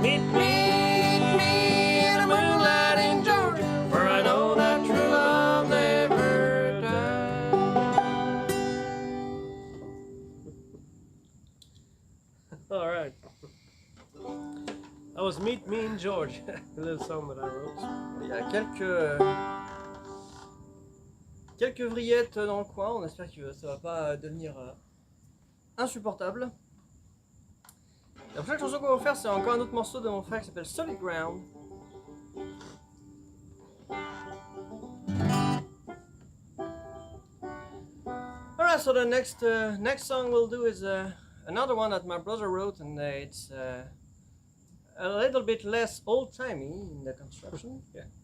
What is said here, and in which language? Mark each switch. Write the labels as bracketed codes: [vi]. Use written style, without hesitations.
[en] Meet me in the moonlight in Georgia, where I know that true love never dies. All right. That was Meet Me in Georgia, a little song that I wrote. [fr] Il y a quelques vrillettes dans le coin. On espère que ça va pas devenir insupportable. La prochaine chanson qu'on va faire, c'est encore un autre morceau de mon frère qui s'appelle Solid Ground. [en] Alright, so the next song we'll do is another one that my brother wrote, and it's a little bit less old-timey in the construction. Yeah.